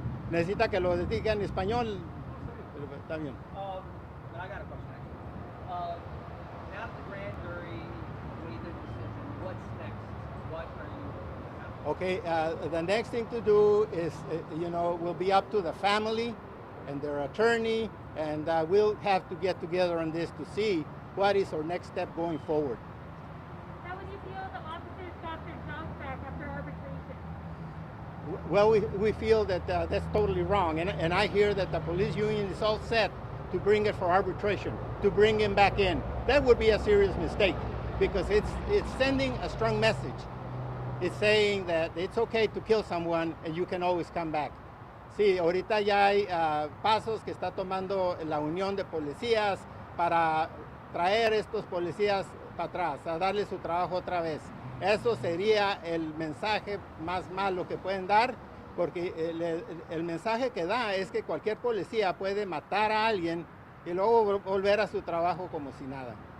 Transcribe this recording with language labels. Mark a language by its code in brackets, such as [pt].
[es] Necesita que lo diga en español. Está bien. [en] I got a question actually. Now the grand jury made their decision. What's next? What are you? Okay, the next thing to do is, will be up to the family and their attorney, and we'll have to get together on this to see what is our next step going forward. How would you feel the officers got their jobs back after arbitration? Well, we feel that that's totally wrong, and I hear that the police union is all set to bring it for arbitration, to bring him back in. That would be a serious mistake, because it's sending a strong message. It's saying that it's okay to kill someone and you can always come back. [es] Sí, ahorita ya hay pasos que está tomando la Unión de Policías para traer estos policías para atrás, a darle su trabajo otra vez. Eso sería el mensaje más malo que pueden dar, porque el mensaje que da es que cualquier policía puede matar a alguien y luego volver a su trabajo como si nada.